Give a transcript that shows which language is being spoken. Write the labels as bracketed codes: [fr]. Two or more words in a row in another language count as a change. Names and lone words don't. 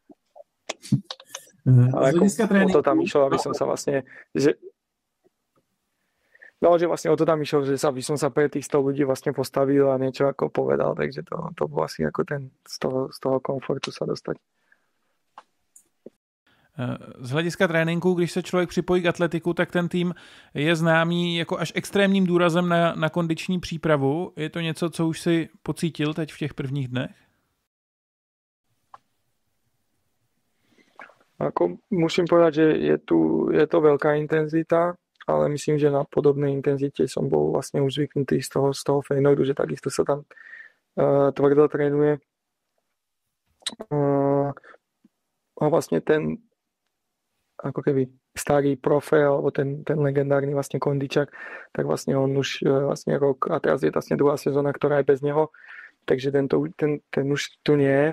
[sk] Ale ako o to tam išlo, aby som sa vlastne že vlastne o to tam išlo, že by som sa pre tých 100 ľudí vlastne postavil a niečo ako povedal, takže to bolo asi ako z toho komfortu sa dostať. [cs] Z hlediska tréninku, když se člověk připojí k atletiku, tak ten tým je známý jako až extrémním důrazem na kondiční přípravu. Je to něco, co už si pocítil teď v těch prvních dnech? [sk] Ako musím povedať, že je to veľká intenzita, ale myslím, že na podobnej intenzite som bol vlastne už zvyknutý z toho Feyenoordu, že takisto sa tam tvrdo trénuje. A vlastne ako keby starý profe, alebo ten legendárny vlastne Kondičák, tak vlastne on už vlastne rok, a teraz je vlastne druhá sezóna, ktorá je bez neho, takže ten už tu nie je.